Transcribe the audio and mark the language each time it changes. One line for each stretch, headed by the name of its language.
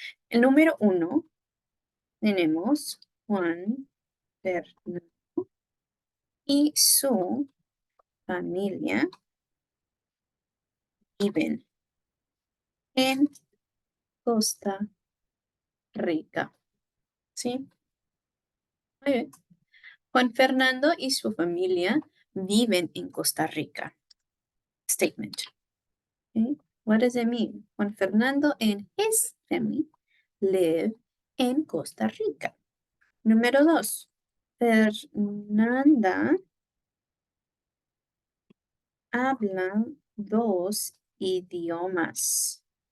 Spanish: El número 1 tenemos Juan Fernando y su familia viven en Costa Rica. ¿Sí? Muy bien. Juan Fernando y su familia viven en Costa Rica.
English: Statement. Okay. What does it mean? Juan Fernando and his family live en Costa Rica.
Spanish: Número 2. Fernanda habla 2 idiomas.